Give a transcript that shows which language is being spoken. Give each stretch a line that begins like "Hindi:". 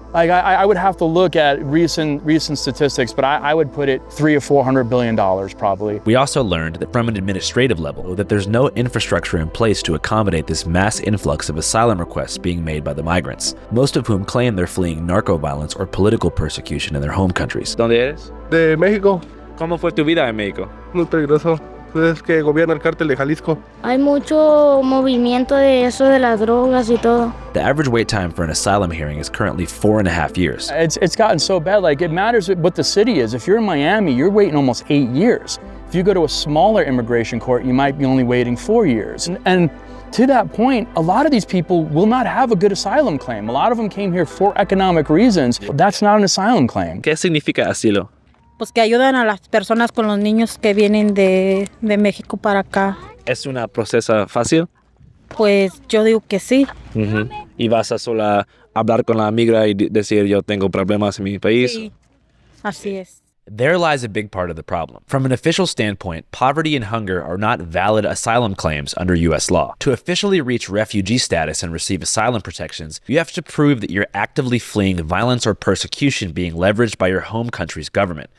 English: Like I would have to look at recent statistics, but I would put it $300 or $400 billion probably. We also learned that from an administrative level, that there's no infrastructure in place to accommodate this mass influx of asylum requests being made by the migrants, most of whom claim they're fleeing narco violence or political persecution in their home countries.
Spanish: ¿Dónde eres? De México. ¿Cómo fue tu vida en México? Muy peligroso. Es que gobierna el cártel de Jalisco. Hay mucho movimiento de eso de las drogas y todo.
English: The average wait time for an asylum hearing is currently 4.5 years. It's gotten so bad, like it matters what the city is. If you're in Miami, you're waiting almost 8 years. If you go to a smaller immigration court, you might be only waiting 4 years. And to that point, a lot of these people will not have a good asylum claim. A lot of them came here for economic reasons. That's not an asylum claim.
Spanish: ¿Qué significa asilo? Pues que ayudan a las personas con los niños que vienen de México para acá. ¿Es un proceso fácil? Pues yo digo que sí. ¿Y vas a sola hablar con la migra y decir yo tengo problemas en mi país? Sí, así es.
English: There lies a big part of the problem. From an official standpoint, poverty and hunger are not valid asylum claims under U.S. law. To officially reach refugee status and receive asylum protections, you have to prove that you're actively fleeing violence or persecution being leveraged by your home country's government.